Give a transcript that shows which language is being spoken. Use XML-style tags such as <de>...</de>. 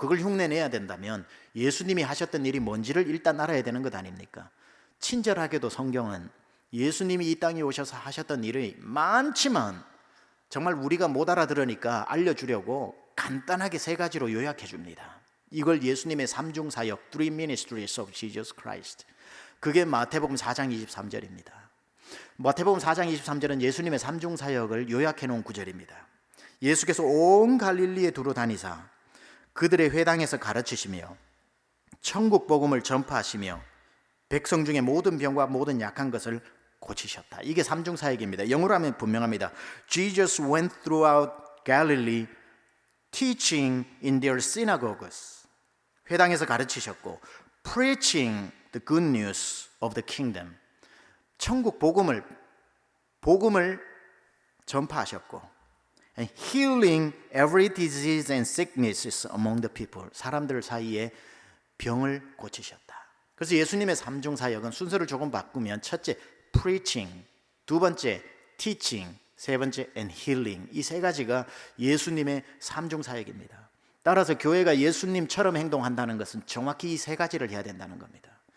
<ko>그걸 흉내내야 된다면 예수님이 하셨던 일이 뭔지를 일단 알아야 되는 것 아닙니까? 친절하게도 성경은 예수님이 이 땅에 오셔서 하셨던 일이 많지만 정말 우리가 못 알아들으니까 알려주려고 간단하게 세 가지로 요약해 줍니다. 이걸 예수님의 삼중사역,</ko> <en>Three Ministries of Jesus Christ.</en> <ko>그게 마태복음 4장 23절입니다. 마태복음 4장 23절은 예수님의 삼중사역을 요약해 놓은 구절입니다. 예수께서 온 갈릴리에 두루 다니사 그들의 회당에서 가르치시며 천국 복음을 전파하시며 백성 중에 모든 병과 모든 약한 것을 고치셨다. 이게 삼중사역입니다. 영어로 하면 분명합니다.</ko> <en>Jesus went throughout Galilee teaching in their synagogues.</en> <ko>회당에서 가르치셨고</ko> <en>preaching the good news of the kingdom.</en> <ko>천국 복음을 전파하셨고</ko> <en>and healing every disease and sicknesses among the people.</en> <ko>사람들 사이에 병을 고치셨다. 그래서 예수님의 삼중사역은 순서를 조금 바꾸면 첫째 preaching, 두 번째 teaching, 세 번째 and healing. 이 세 가지가 예수님의 삼중사역입니다. 따라서 교회가 예수님처럼 행동한다는 것은 정확히 이 세 가지를 해야 된다는 겁니다.</ko>